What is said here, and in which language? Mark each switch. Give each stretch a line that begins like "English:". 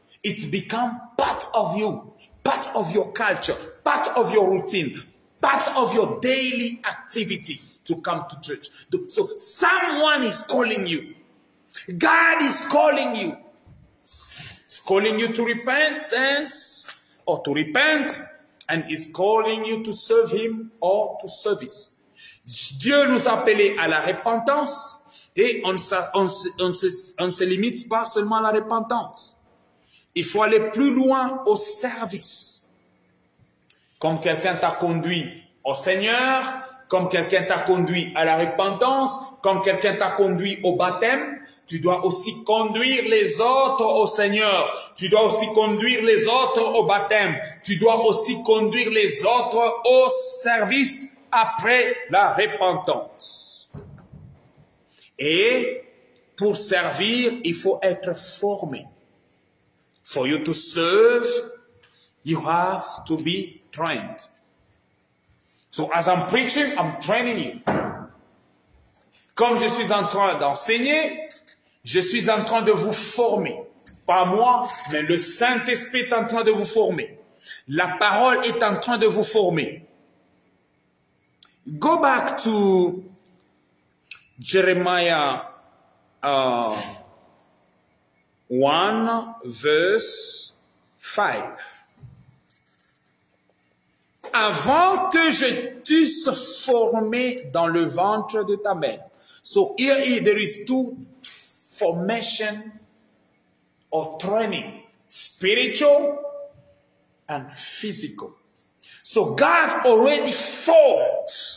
English: It's become part of you, part of your culture, part of your routine, part of your daily activity to come to church. So someone is calling you. God is calling you. He's calling you to repentance or to repent, and he's calling you to serve him or to service.
French: Dieu nous a appelés à la repentance et on ne se limite pas seulement à la repentance. Il faut aller plus loin au service. Comme quelqu'un t'a conduit au Seigneur, comme quelqu'un t'a conduit à la repentance, comme quelqu'un t'a conduit au baptême, tu dois aussi conduire les autres au Seigneur. Tu dois aussi conduire les autres au baptême. Tu dois aussi conduire les autres au service après la repentance. Et pour servir, il faut être formé.
English: For you to serve, you have to be trained. So as I'm preaching, I'm training you.
French: Comme je suis en train d'enseigner, je suis en train de vous former. Pas moi, mais le Saint-Esprit est en train de vous former. La parole est en train de vous former.
English: Go back to Jeremiah 1 verse 5.
French: Avant que je t'eusse formé dans le ventre de ta mère.
English: So here there is two formation or training, spiritual and physical. So God already formed.